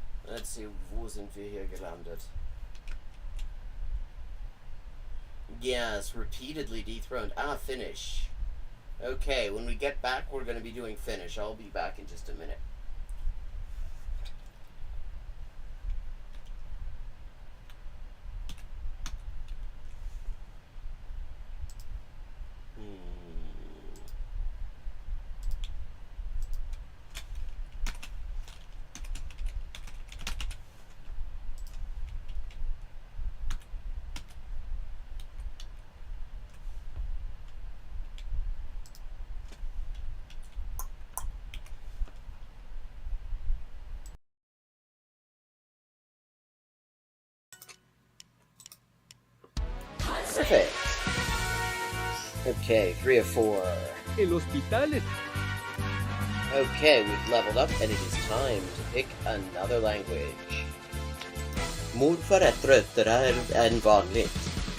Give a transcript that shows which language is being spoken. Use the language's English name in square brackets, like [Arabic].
[English] Let's see, [German] wo sind wir hier gelandet? [English] Yes, repeatedly dethroned. Finnish. Okay, when we get back, we're going to be doing Finnish. I'll be back in just a minute. Perfect. Okay, 3 of 4. [Spanish] El hospital. [English] Okay, we've leveled up and it is time to pick another language. [Swedish] Morfar är tröttare än vanligt.